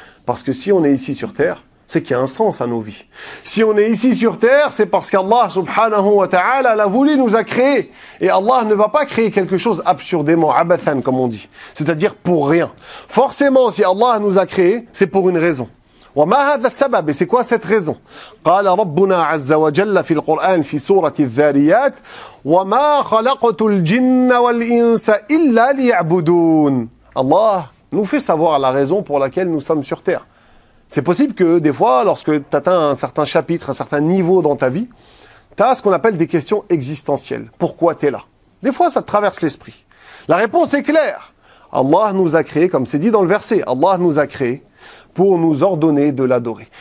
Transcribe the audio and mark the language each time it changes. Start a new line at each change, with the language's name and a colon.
French: Parce que si on est ici sur terre, c'est qu'il y a un sens à nos vies. Si on est ici sur terre, c'est parce qu'Allah subhanahu wa ta'ala l'a voulu, nous a créé. Et Allah ne va pas créer quelque chose absurdément, abathan comme on dit. C'est-à-dire pour rien. Forcément, si Allah nous a créé, c'est pour une raison.
Arabic: وما هذا السبب
French: et c'est quoi cette raison
Arabic: قال ربنا عز وجل في القرآن في سورة الذاريات وما خلقت الجن والإنس إلا ليعبدون.
French: Allah nous fait savoir la raison pour laquelle nous sommes sur terre. C'est possible que des fois, lorsque tu atteins un certain chapitre, un certain niveau dans ta vie, tu as ce qu'on appelle des questions existentielles. Pourquoi tu es là? Des fois, ça te traverse l'esprit. La réponse est claire. Allah nous a créés, comme c'est dit dans le verset, Allah nous a créés pour nous ordonner de l'adorer.